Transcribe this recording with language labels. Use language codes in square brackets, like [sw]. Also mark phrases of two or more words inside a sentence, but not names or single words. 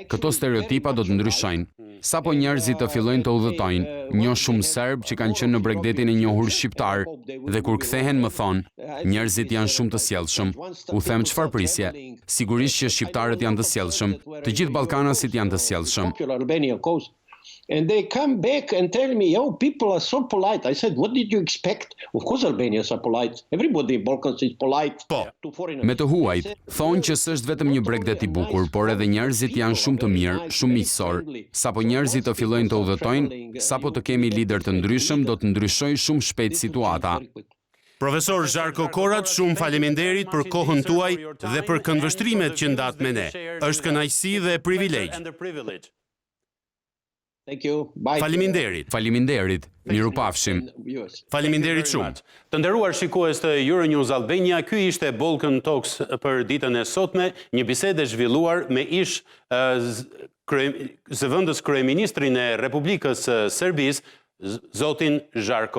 [sq] Këto stereotipa do të ndryshojnë. Sapo njerëzit të fillojnë të udhëtojnë, njoh shumë serb që kanë qenë në Bregdetin e njohur shqiptar, dhe kur kthehen më thonë, njerëzit janë shumë të sjellshëm. U them çfarë prisje? Sigurisht që shqiptarët janë të sjellshëm, të gjithë ballkanasit janë të sjellshëm. [en] And they come back and tell me, oh, people are so polite. I said, what did you expect? Of course Albanians are polite. Everybody in Balkans is polite to foreigners. [sq] Me të huajt, thonë që s'është vetëm një Bregdet i bukur, por edhe njerëzit janë shumë të mirë, shumë miqësor. Sapo njerëzit të fillojnë të udhëtojnë, sapo të kemi lider të ndryshëm, do të ndryshojë shumë shpejt situata. Profesor Žarko Korach, shumë faleminderit për kohën tuaj dhe për këndvështrimet që ndat me ne. Është kënaqësi dhe privilegj. [en] Thank you. Bye. [sq] Faleminderit. Mirupafshim. Faleminderit shumë. Të nderuar shikues të Euronews Albania, ky ishte Balkan Talks për ditën e sotme, një bisedë e zhvilluar me zëvendës kryeministrin e Republikës Serbisë, zotin Žarko Korach.